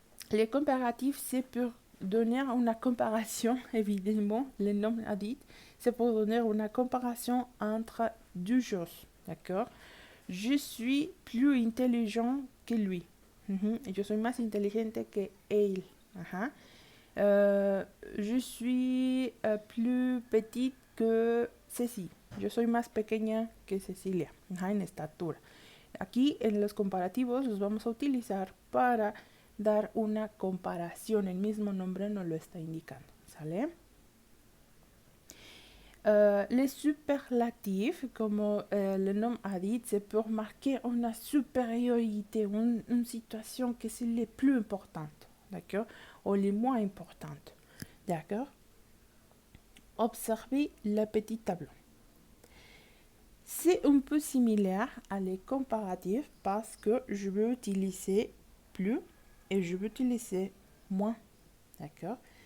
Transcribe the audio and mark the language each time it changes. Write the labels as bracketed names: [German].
[French] Les comparatifs, c'est pour donner une comparaison, évidemment, le nom a dit, c'est pour donner une comparaison entre deux choses, d'accord? Je suis plus intelligent que lui. Je suis [Spanish] más inteligente que él. [French] Je suis plus petite que Ceci. [Spanish] Yo soy más pequeña que Cecilia en estatura. Aquí en los comparativos los vamos a utilizar para dar una comparación. El mismo nombre nos lo está indicando. ¿Sale? [French] Les superlatifs, comme le nom a dit, c'est pour marquer une supériorité, une situation qui est les plus importantes, d'accord, ou les moins importantes, d'accord. Observez le petit tableau. C'est un peu similaire à les comparatifs parce que je vais utiliser plus et je vais utiliser moins, d'accord.